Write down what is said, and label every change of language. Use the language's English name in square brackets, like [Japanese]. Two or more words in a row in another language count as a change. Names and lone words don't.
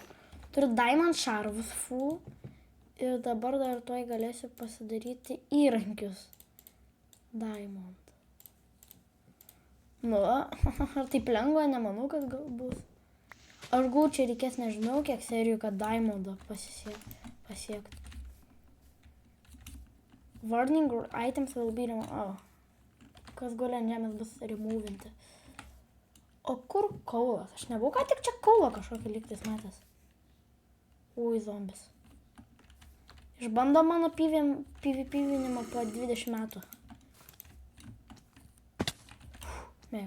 [Lithuanian] Turiu diamond šarvus full. Ir dabar dar tuoj galėsiu pasidaryti įrankius. Diamond. Nu, ar taip lengva, nemanau, kad bus. Aš gal čia reikės nežinau, kiek serijų, kad diamondą pasiekti. [English] Warning items will be removed. [Lithuanian] Kas guli ant žemės bus removinti. O kur kaulas? Aš nebuvau ką tik čia kaulą kažkokį lygtis matęs. Ui, zombis. Išbando mano PvP-vinimą po 20 metų. Mėjau.